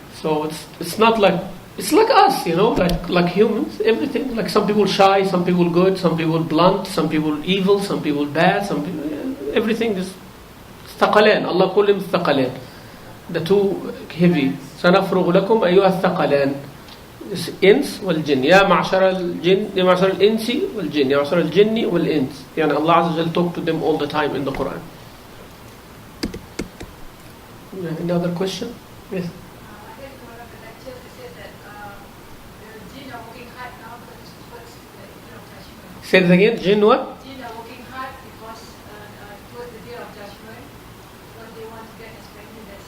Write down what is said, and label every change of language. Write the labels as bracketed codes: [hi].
[en] So, it's not like, it's like us, like humans, everything. Like some people shy, some people good, some people blunt, some people evil, some people bad, some people, everything is ثقلان. Allah call them ثقلان. The two heavy. [ar] سنفرغ لكم أيها الثقلان. إنس والجن يا معشر الجن يا معشر الإنس والجن يا معشر الجن والإنس يعني [en] Allah Azza wa Jal talk to them all the time in the Quran. Another question? Yes. I think one of the lectures said that the jinn are working hard now towards the day of judgment. Say it again. Jinn what? Jinn are working hard because towards the day of judgment, because they want to get as many